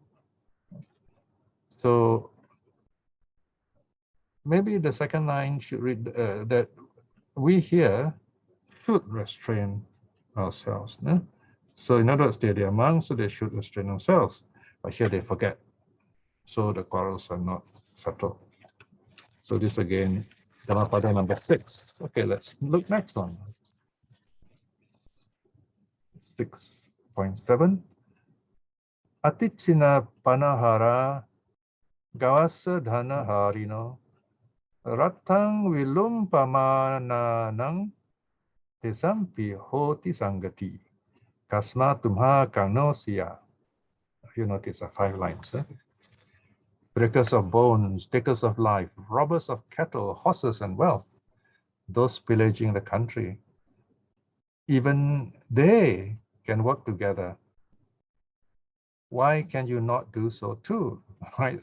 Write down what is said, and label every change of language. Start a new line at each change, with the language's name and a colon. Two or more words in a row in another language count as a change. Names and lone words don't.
English: So maybe the second line should read that we here should restrain ourselves. No? So in other words, they're monks, so they should restrain themselves. But here they forget. So the quarrels are not settled. So this again, Dhammapada number 6. Okay, let's look next one. 6.7.
Pali: Atichina panahara gawasa dhana harino ratang vilumpamananang tesampi hoti sangati kasma tumha kanosia.
English: You notice 5 lines. Breakers of bones, takers of life, robbers of cattle, horses, and wealth, those pillaging the country, even they can work together. Why can you not do so too? Right?